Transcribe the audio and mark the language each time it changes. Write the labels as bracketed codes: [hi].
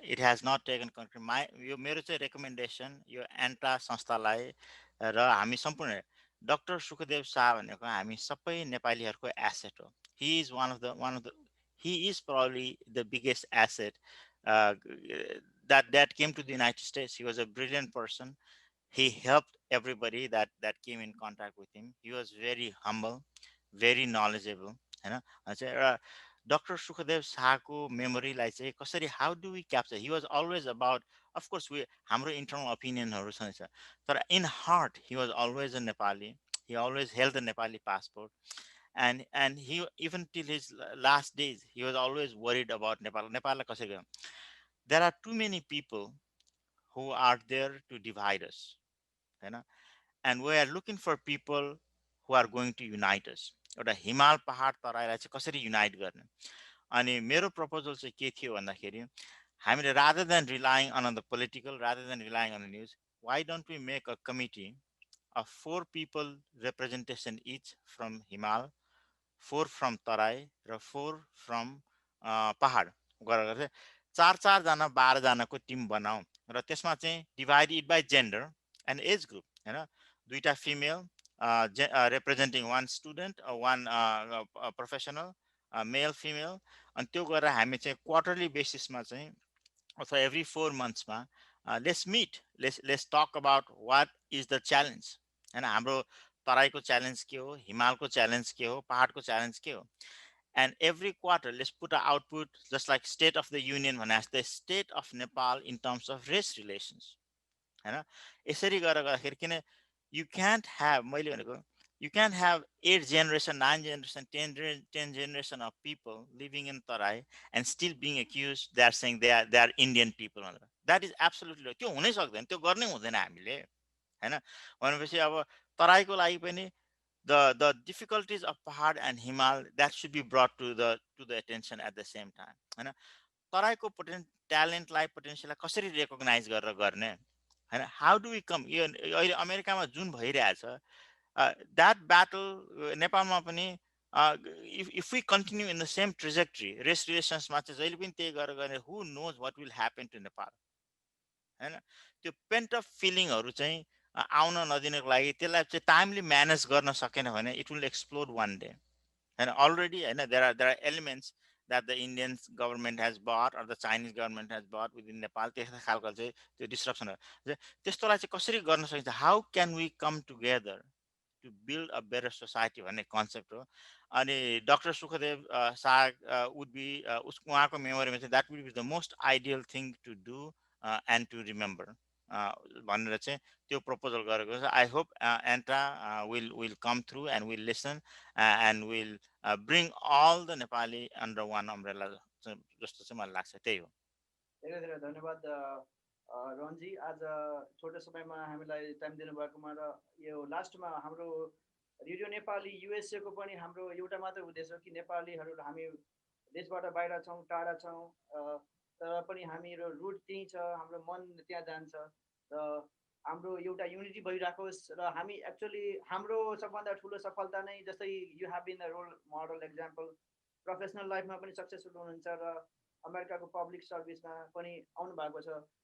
[en] it has not taken country [ne] यो मेरो चाहिँ रेकमेन्डेसन यो एन्टा संस्थालाई र हामी सम्पूर्ण डाक्टर सुखदेव शाह भनेको हामी सबै नेपालीहरूको एसेट हो. [en] He is one of the he is probably the biggest asset that came to the United States. He was a brilliant person. He helped everybody that came in contact with him. He was very humble, very knowledgeable. [ne] हैन. चाहिँ Dr. Sukhdev शाहको मेमोरीलाई चाहिँ कसरी [en] how do we capture? He was always about, of course [ne] हाम्रो internal opinionहरू छ, तर [en] in heart he was always a Nepali. He always held the Nepali passport. And he, even till his last days, he was always worried about Nepal. There are too many people who are there to divide us, and we are looking for people who are going to unite us. [ne] एउटा हिमाल पहाड तराईलाई चाहिँ कसरी unite गर्ने. अनि मेरो proposal चाहिँ के थियो भन्दाखेरि हामीले [en] rather than relying on the political, rather than relying on the news, why don't we make a committee of 4 people representation each from Himal, 4 from Tarai [ne] र 4 from पहाड गरेर चाहिँ 4 जना 12 जनाको टिम बनाऊ र त्यसमा चाहिँ [en] divide it by gender and age group [ne] हैन. 2टा female [en] representing 1 student or 1 professional, male female, [ne] अनि त्यो गरेर हामी चाहिँ क्वार्टरली बेसिसमा चाहिँ अथवा every 4 months मा [en] let's meet, let's talk about what is the challenge. [ne] हैन, हाम्रो तराईको च्यालेन्ज के हो, हिमालको च्यालेन्ज के हो, पहाडको च्यालेन्ज के हो. [en] And every quarter let's put an output just like State of the Union [ne] भने जस्तै [en] State of Nepal in terms of race relations. [ne] हैन, यसरी गरेर गर्दाखेरि किन [en] you can't have, [ne] मैले भनेको [en] you can't have 8 generation, 9 generation, 10 generation of people living in Tarai and still being accused they are saying they are Indian people. That is absolutely, [ne] त्यो हुनै सक्दैन, त्यो गर्नै हुँदैन हामीले हैन. भनेपछि अब तराईको लागि पनि [en] the difficulties of Pahad and Himal, that should be brought to the attention at the same time. [ne] हैन, तराईको talent लाई potential लाई कसरी recognize गरेर गर्ने हैन. [en] How do we come, [ne] यो अहिले अमेरिकामा जुन भइरहेछ [en] that battle [ne] नेपालमा पनि [en] if we continue in the same trajectory, race relations [ne] मा चाहिँ जहिले पनि त्यही गरेर गर्ने, [en] who knows what will happen to Nepal हैन. [ne] त्यो pent up feelingहरू चाहिँ आउन नदिनको लागि त्यसलाई चाहिँ टाइमली म्यानेज गर्न सकेन भने [en] it will explode one day. And already there are elements that the Indian government has bought or the Chinese government has bought within Nepal. [ne] त्यस्तो खालको चाहिँ त्यो डिस्ट्रप्सन हो. त्यस्तोलाई चाहिँ कसरी गर्न सकिन्छ, [en] how can we come together to build a better society [ne] भन्ने कन्सेप्ट हो. [en] अनि doctor Sukhdev Shah would be [ne] उहाँको मेमोरीमा चाहिँ [en] that would be the most ideal thing to do and to remember [ne] भनेर चाहिँ त्यो प्रपोजल गरेको छ. [en] I hope ENTA will come through and will listen and will bring all the Nepali under one umbrella [ne] जस्तो चाहिँ मलाई लाग्छ. त्यही हो. धेरै धेरै धन्यवाद रोहनजी, आज छोटो समयमा हामीलाई टाइम दिनुभएकोमा र यो लास्टमा हाम्रो रेडियो नेपाली युएसए को पनि हाम्रो एउटा मात्र उद्देश्य हो कि नेपालीहरू हामी देशबाट बाहिर छौँ, टाढा छौँ, तर पनि हाम्रो रुट त्यही छ, हाम्रो मन त्यहाँ जान्छ र हाम्रो एउटा युनिटी भइराखोस् र हामी एक्चुअली हाम्रो सबभन्दा ठुलो सफलता नै जस्तै [en] you have been a role model example, [ne] professional लाइफमा पनि सक्सेसफुल हुनुहुन्छ र अमेरिकाको पब्लिक सर्भिसमा पनि आउनु भएको छ.